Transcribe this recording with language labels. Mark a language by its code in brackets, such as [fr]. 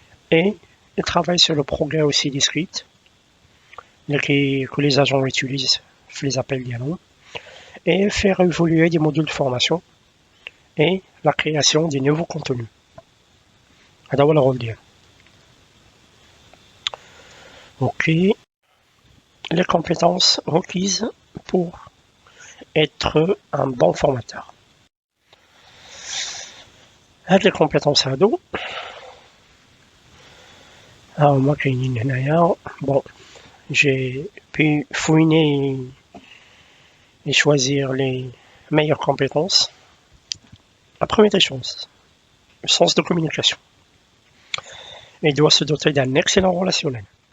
[fr] Et il travaille sur le progrès aussi des scripts que les agents utilisent, je les appelle dialogues, et faire évoluer des modules de formation et la création des nouveaux contenus. [ar] هذا هو الرول ديالو. Ok. [fr] Les compétences requises pour être un bon formateur. [ar] هاد [fr] les compétences [ar] هادو هما كاينين هنايا. [fr] Bon, j'ai pu fouiner et choisir les meilleures compétences. La première des choses, le sens de communication. Il doit se doter d'un excellent relationnel.